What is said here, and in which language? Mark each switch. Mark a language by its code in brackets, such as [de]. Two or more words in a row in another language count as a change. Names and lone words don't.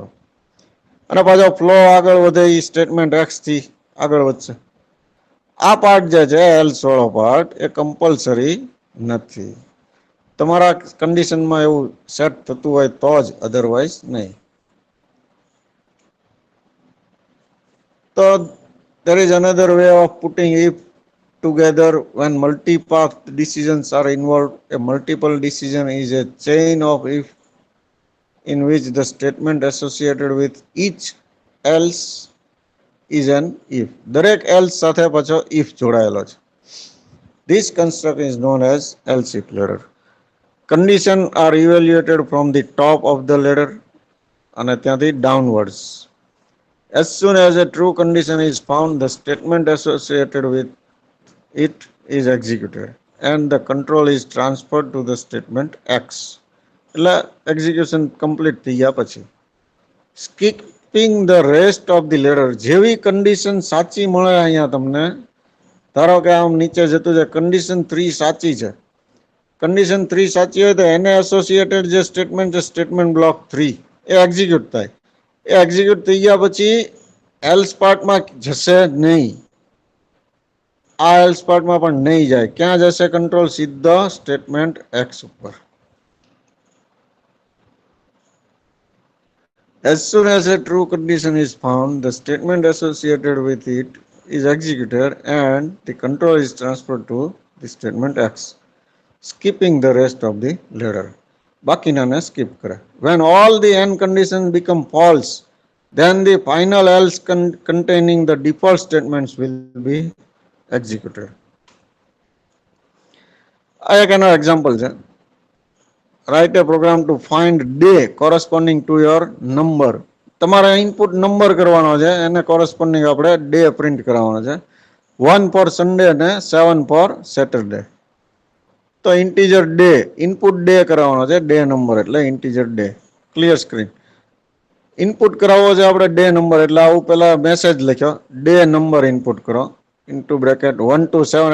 [gu] અને પાછો ફ્લો આગળ વધે એ [en] statement X [gu] થી આગળ વધશે. આ પાર્ટ જે છે એલ્સ વાળો પાર્ટ એ કમ્પલસરી નથી. તમારા કન્ડિશનમાં એવું સેટ થતું હોય તો જ, અધરવાઇઝ નહીં. [en] તો there is another way of putting if together when multi-path decisions are involved. A multiple decision is a chain of if in which the statement associated with each else is an if. [gu] દરેક else સાથે પાછો if જોડાયેલો છે. [en] This construct is known as else if ladder. Conditions are evaluated from the top of the ladder [gu] અને ત્યાંથી [en] downwards. As soon as a true condition is found, the statement associated with it is executed and the control is transferred to the statement X. એટલે execution complete [gu] થઈ ગયા પછી [en] skipping the rest of the ladder. [gu] જેવી કન્ડિશન સાચી મળે અહીંયા તમને, ધારો કે આમ નીચે જતું છે, કન્ડિશન 3 સાચી છે. કન્ડિશન 3 સાચી હોય તો એને એસોસિએટેડ જે સ્ટેટમેન્ટ છે, [en] statement block [gu] 3, એ એક્ઝિક્યુટ થાય. એ એક્ઝિક્યુટ થઈ ગયા પછી એલ્સ પાર્ટમાં જશે નહીં. આ એલ્સ પાર્ટમાં પણ નહીં જાય. ક્યાં જશે કંટ્રોલ? સીધો [en] statement X [gu] ઉપર. [en] As soon as a true condition is found, the statement associated with it is executed and the control is transferred to the statement X, skipping the rest of the ladder. [gu] બાકીનાને skip કરે. [en] When all the n conditions become false, then the final else containing the default statements will be executed. [gu] આ એક એનો એક્ઝામ્પલ છે. [en] Write a program to find day corresponding to your number. [gu] તમારે ઇનપુટ નંબર કરવાનો છે, એને કોરસ્પોન્ડિંગ આપણે ડે પ્રિન્ટ કરવાનો છે. [en] 1 for Sunday અને 7 for Saturday. તો integer day, input day [gu] કરાવવાનો છે, [en] day number એટલે integer day. clear screen. [gu] ઇનપુટ કરાવવો છે આપણે [en] day number, [gu] એટલે આવું પેલા મેસેજ લખ્યો, [en] day number input [gu] કરો [en] into bracket 1 to 7.